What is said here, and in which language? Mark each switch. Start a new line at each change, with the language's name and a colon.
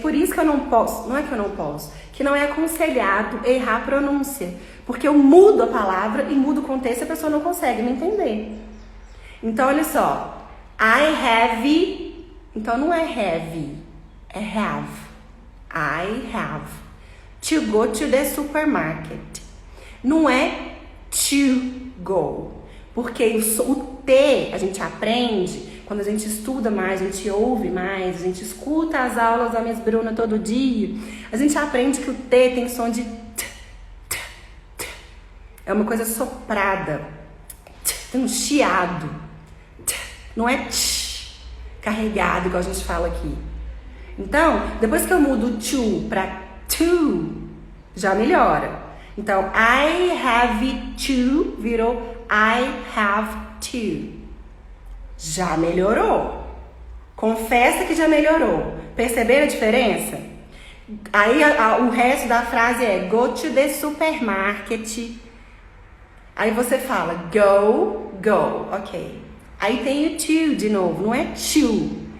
Portuguese: Por isso que eu não posso, não é que eu não posso, que não é aconselhado errar a pronúncia. Porque eu mudo a palavra e mudo o contexto e a pessoa não consegue me entender. Então, olha só.
English: I have,
Portuguese: então não é heavy, é have.
English: I have to go to the supermarket.
Portuguese: Não é to go. Porque o T a gente aprende... Quando a gente estuda mais, a gente ouve mais, a gente escuta as aulas da Miss Bruna todo dia, a gente aprende que o T tem som de t, t, t. É uma coisa soprada. T, tem um chiado. T, não é tch, carregado, igual a gente fala aqui. Então, depois que eu mudo to para to, já melhora. Então,
English: I have to
Portuguese: virou I have to. Já melhorou. Confessa que já melhorou. Perceberam a diferença? Aí o resto da frase é
English: go to the supermarket.
Portuguese: Aí você fala go, go, ok. Aí tem o to de novo, não é to.